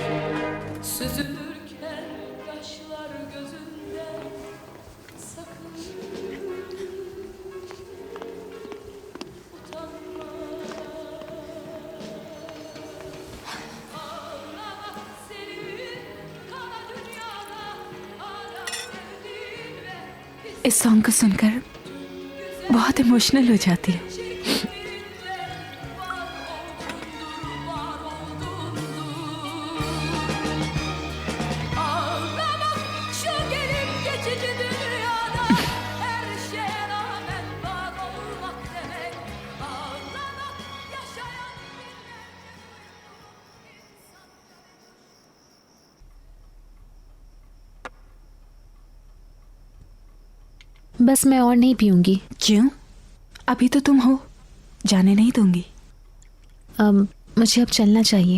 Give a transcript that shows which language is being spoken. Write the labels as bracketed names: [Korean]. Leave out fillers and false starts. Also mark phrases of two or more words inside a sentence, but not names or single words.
[Turkish] Süzülürken yaşlar gözünden, sakın utanma. Ağlamak senin kara dünyada, hala sevdiğin ve [Hindi] इस सॉन्ग को सुनकर बहुत इमोशनल हो जाती है. [Turkish] çektiğinle var oldundur, var oldundur. Ağlamak şu gelip geçici dünyada, her şeye rağmen var olmak demek. Ağlamak yaşayan [Hindi] बस मैं और नहीं पीऊंगी. क्यों? अभी तो तुम हो, जाने नहीं दूंगी. मुझे अब चलना चाहिए.